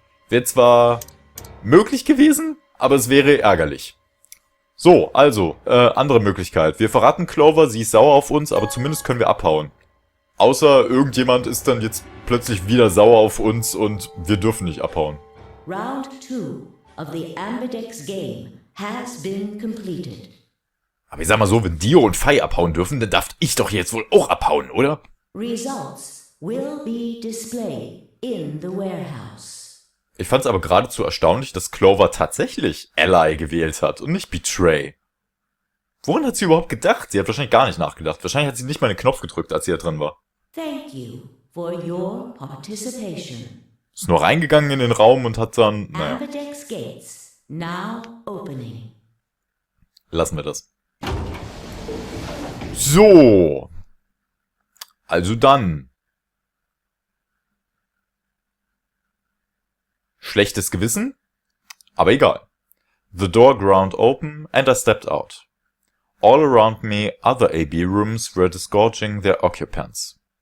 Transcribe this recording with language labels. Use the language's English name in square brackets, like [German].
[German] Wäre zwar möglich gewesen, aber es wäre ärgerlich. So, also, andere Möglichkeit. Wir verraten Clover, sie ist sauer auf uns, aber zumindest können wir abhauen. Außer irgendjemand ist dann jetzt plötzlich wieder sauer auf uns und wir dürfen nicht abhauen. [English] Round 2 of the Ambidex game has been completed. [German] Aber ich sag mal so, wenn Dio und Fei abhauen dürfen, dann darf ich doch jetzt wohl auch abhauen, oder? [English] Results will be displayed in the warehouse. [German] Ich fand es aber geradezu erstaunlich, dass Clover tatsächlich Ally gewählt hat und nicht Betray. Woran hat sie überhaupt gedacht? Sie hat wahrscheinlich gar nicht nachgedacht. Wahrscheinlich hat sie nicht mal den Knopf gedrückt, als sie da drin war. [English] Thank you for your participation. [German] Ist nur reingegangen in den Raum und hat dann... Naja, [English] Ambidex gates now opening. [German] lassen wir das. So. Also dann. Schlechtes Gewissen, aber egal. [English] The door ground open and I stepped out. All around me, other AB rooms were disgorging their occupants.